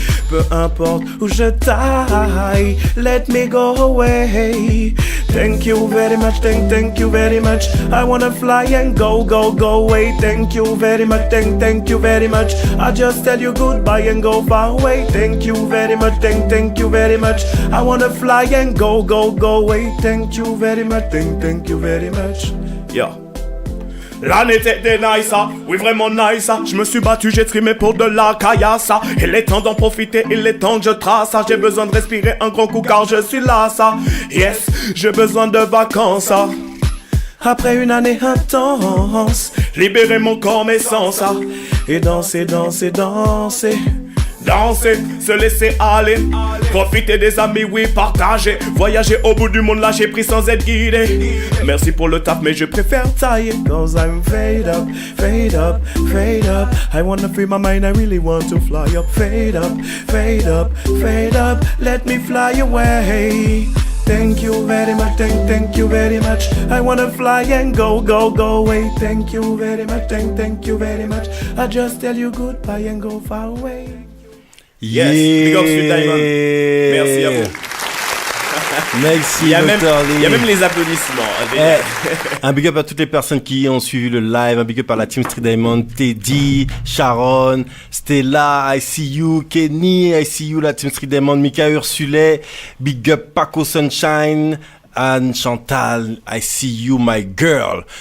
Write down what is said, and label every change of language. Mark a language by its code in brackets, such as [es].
[fr] Peu importe où je taille, [en] let me go away. Thank you very much, thank you very much. I wanna fly and go away. Thank you very much, thank you very much. I just tell you goodbye and go far away. Thank you very much, thank you very much. I wanna fly and go away. Thank you very much, thank you very much. Yeah. [fr] L'année était nice, oui vraiment nice. Je me suis battu, j'ai trimé pour de la caillasse. Il est temps d'en profiter, il est temps que je trace. J'ai besoin de respirer un grand coup car je suis là, ça. Yes, j'ai besoin de vacances. Après une année intense, libérer mon corps, mes sens. Et danser, danser, danser. Danser, se laisser aller. Profiter des amis, oui, partager. Voyager au bout du monde, là j'ai pris sans être guidé. Merci pour le taf, mais je préfère tailler. [en] Cause I'm fade up, fade up, fade up. I wanna free my mind, I really want to fly up. Fade up, fade up, fade up. Let me fly away. Thank you very much, thank you very much. I wanna fly and go away. Thank you very much, thank you very much. I just tell you goodbye and go far away. Yes, big up Street Diamond. [fr] Merci à vous. Merci, il y a même les applaudissements. Un big up à toutes les personnes qui ont suivi le live. Un big up à la team Street Diamond, Teddy, Sharon, Stella, I see you, Kenny, I see you, la team Street Diamond, Mika Ursulet, big up Paco Sunshine, Anne Chantal, [en] I see you my girl.